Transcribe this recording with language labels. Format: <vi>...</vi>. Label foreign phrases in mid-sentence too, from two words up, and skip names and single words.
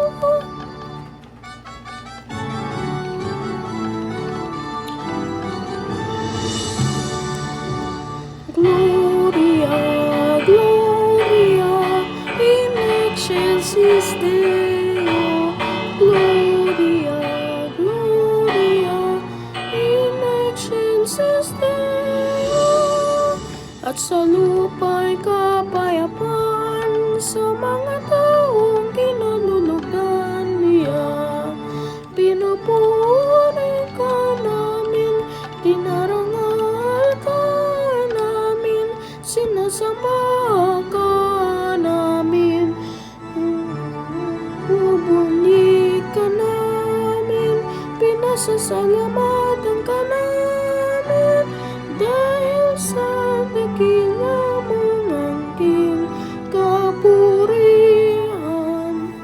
<la>Gloria, Gloria in excelsis Deo. Gloria, Gloria in excelsis Deo.</la> <tl>At sa lupa'y kapayapaan sa mga taong kinalulugan niya. Pinupuri ka namin, dinarangal ka namin, sinasamba ka namin, bubuli ka namin, pinasasalamatan ka namin, dahil sa dakila mong angking kapurihan.</tl>